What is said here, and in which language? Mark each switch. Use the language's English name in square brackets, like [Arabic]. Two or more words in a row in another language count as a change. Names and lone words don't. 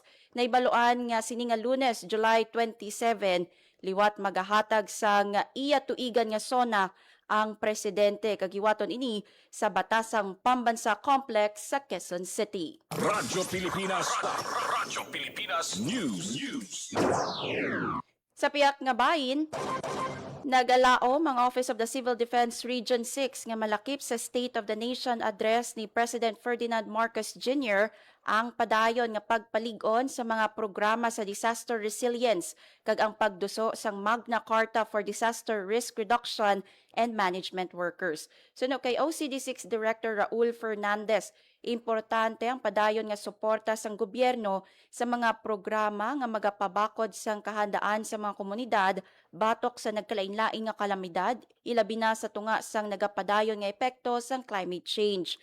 [Hiligaynon] Naibaluan nga sini nga Lunes, July 27, liwat magahatag sang iya tuigan nga SONA ang presidente kagiwaton ini sa Batasang Pambansa Complex sa Quezon City. Radyo Pilipinas. Radyo Pilipinas News. Sa piyak nga bahin, nagalao mga Office of the Civil Defense Region 6 nga malakip sa State of the Nation address ni President Ferdinand Marcos Jr. ang padayon nga pagpaligon sa mga programa sa [English] disaster resilience [Hiligaynon] kag ang pagduso sang Magna Carta for Disaster Risk Reduction and Management Workers. Suno kay OCD6 Director Raul Fernandez, importante ang padayon nga suporta sang gobyerno sa mga programa nga magapabakod sang kahandaan sa mga komunidad batok sa nagkalain-laing nga kalamidad, ilabi na sa tunga sang nagapadayon nga epekto sang [English] climate change.